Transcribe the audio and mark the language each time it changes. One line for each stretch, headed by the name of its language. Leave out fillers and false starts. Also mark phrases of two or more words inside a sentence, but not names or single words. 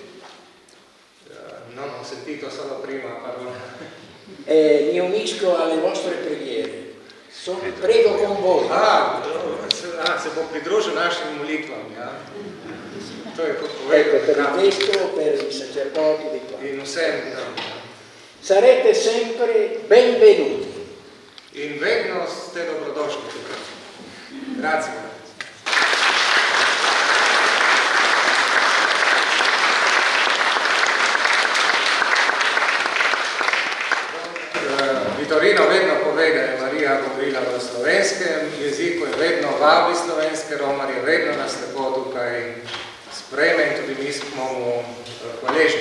Italian: Non ho sentito solo prima parola. Mi unisco alle vostre preghiere. Prego con voi.
Slovenian: Se bo pridružil našim molitvam, ja. To je kot
Italian: Ecco, per
Slovenian: povedal.
Italian: il Vescovo, per i sacerdoti di qua.
Slovenian: In vsem.
Italian: Sarete sempre benvenuti.
Slovenian: In vedno ste dobrodošli tukaj.
Italian: Grazie.
Slovenian: Vitorino vedno pove, da je Marija govorila v slovenskem jeziku in vedno vabi slovenske romarje, vedno nas lepo tukaj sprejme in tudi mi smo mu hvaležni.